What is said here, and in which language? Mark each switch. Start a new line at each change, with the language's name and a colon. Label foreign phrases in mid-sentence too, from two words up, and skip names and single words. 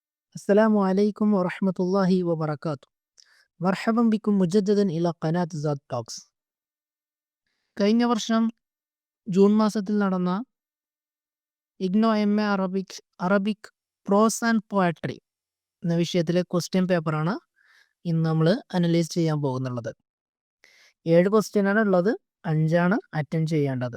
Arabic: السلام عليكم ورحمة الله وبركاته. مرحبا بكم مجددا إلى قناة زاد ടോക്സ്.
Malayalam: കഴിഞ്ഞ വർഷം ജൂൺ മാസത്തിൽ നടന്ന ഇഗ്നോ MA
English: Arabic prose and poetry
Malayalam: എന്ന വിഷയത്തിലെ ക്വസ്റ്റ്യൻ പേപ്പറാണ് ഇന്ന് നമ്മൾ അനലൈസ് ചെയ്യാൻ പോകുന്നുള്ളത്. 7 ക്വസ്റ്റ്യനാണ് ഉള്ളത്. 5 അറ്റൻഡ് ചെയ്യേണ്ടത്.